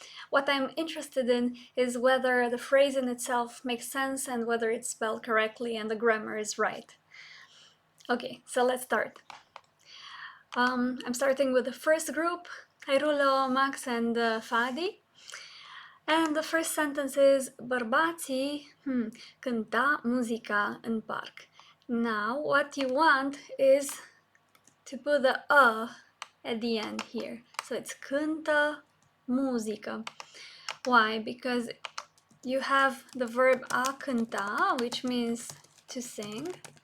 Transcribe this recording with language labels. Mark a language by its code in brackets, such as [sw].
[en] What I'm interested in is whether the phrase in itself makes sense and whether it's spelled correctly and the grammar is right. Okay, so let's start. I'm starting with the first group, Hairulo, Max, and Fadi. And the first sentence is [ro] bărbații cânta muzica în parc. [en] Now, what you want is to put the at the end here. So it's [ro] cântă muzică. [en] Why? Because you have the verb a cânta, which means to sing.